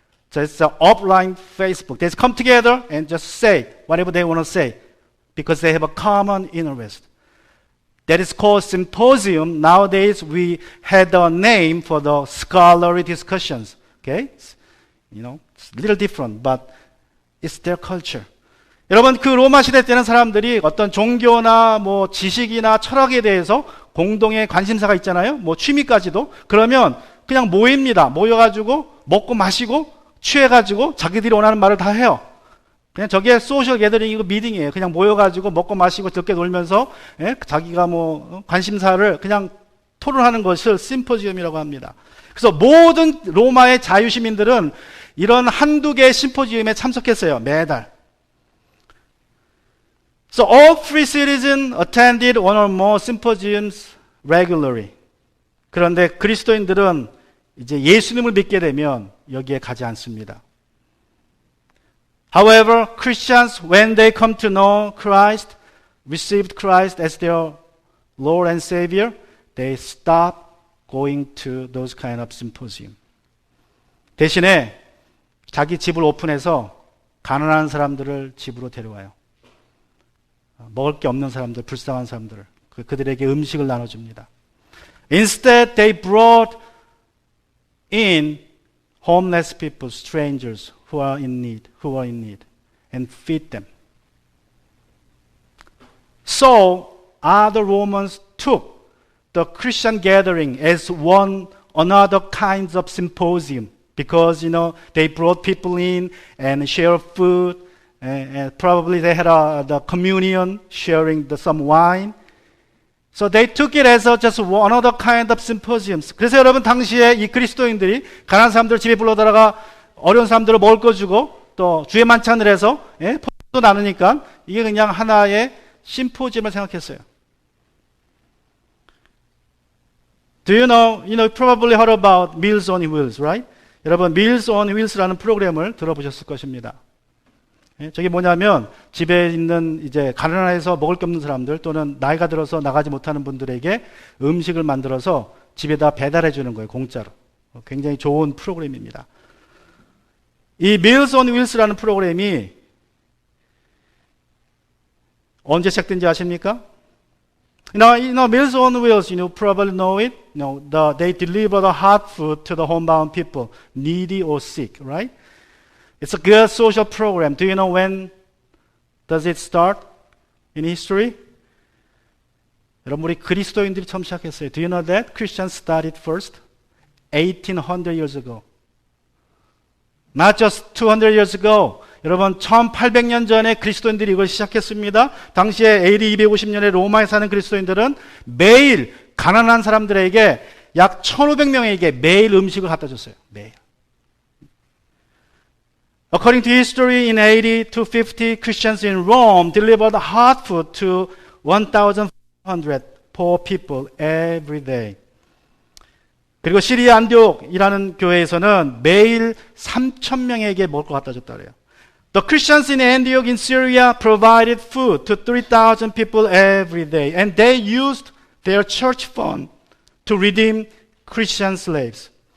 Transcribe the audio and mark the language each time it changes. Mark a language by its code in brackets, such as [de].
[en] So it's an offline Facebook. They come together and just say whatever they want to say. because they have a common interest. That is called symposium. Nowadays, we had a name for the scholarly discussions. Okay? You know, it's a little different, but it's their culture. [ko] 여러분, 그 로마 시대 때는 사람들이 어떤 종교나 뭐 지식이나 철학에 대해서 공동의 관심사가 있잖아요. 뭐 취미까지도. 그러면 그냥 모입니다. 모여가지고 먹고 마시고 취해가지고 자기들이 원하는 말을 다 해요. 그냥 저게 소셜 게더링이고 미팅이에요. 그냥 모여가지고 먹고 마시고 즐겁게 놀면서 자기가 뭐 관심사를 그냥 토론하는 것을 심포지움이라고 합니다. 그래서 모든 로마의 자유시민들은 이런 한두 개의 심포지움에 참석했어요. 매달. [en] So all free citizens attended one or more symposiums regularly. [ko] 그런데 그리스도인들은 이제 예수님을 믿게 되면 여기에 가지 않습니다. [en] However, Christians, when they come to know Christ, received Christ as their Lord and Savior, they stop going to those kind of symposium. [ko] 대신에 자기 집을 오픈해서 가난한 사람들을 집으로 데려와요. 먹을 게 없는 사람들, 불쌍한 사람들, 그들에게 음식을 나눠줍니다. [en] Instead, they brought in homeless people, strangers who are in need, and feed them. So, other Romans took the Christian gathering as one another kinds of symposium because, they brought people in and shared food, and probably they had the communion, sharing some wine. So they took it as just another kind of symposiums. [ko] 그래서 여러분 당시에 이 그리스도인들이 가난한 사람들 집에 불러다가 어려운 사람들을 먹을 거 주고 또 주의 만찬을 해서 포도 나누니까 이게 그냥 하나의 심포지엄을 생각했어요. [en] Do you know, probably heard about Meals on Wheels, right? [ko] 여러분 Meals on Wheels라는 프로그램을 들어보셨을 것입니다. 저게 뭐냐면 집에 있는 이제 가난해서 먹을 게 없는 사람들 또는 나이가 들어서 나가지 못하는 분들에게 음식을 만들어서 집에다 배달해 주는 거예요. 공짜로. 굉장히 좋은 프로그램입니다. 이 Meals on Wheels라는 프로그램이 언제 시작된지 아십니까? [en] Meals on Wheels, probably know it. They deliver the hot food to the homebound people, needy or sick, right? It's a good social program. Do you know when does it start in history? [ko] 여러분, 우리 그리스도인들이 처음 시작했어요. [en] Do you know that? Christians started first 1800 years ago. Not just 200 years ago. [ko] 여러분, 1800년 전에 그리스도인들이 이걸 시작했습니다. 당시에 AD 250년에 로마에 사는 그리스도인들은 매일 가난한 사람들에게 약 1500명에게 매일 음식을 갖다 줬어요. 매일. [en] According to history, in AD 250, Christians in Rome delivered hot food to 1,500 poor people every day. [ko] 그리고 시리아 안디옥이라는 교회에서는 매일 3,000명에게 먹을 거 갖다 줬다 그래요. [en] The Christians in Antioch in Syria provided food to 3,000 people every day, and they used their church fund to redeem Christian slaves.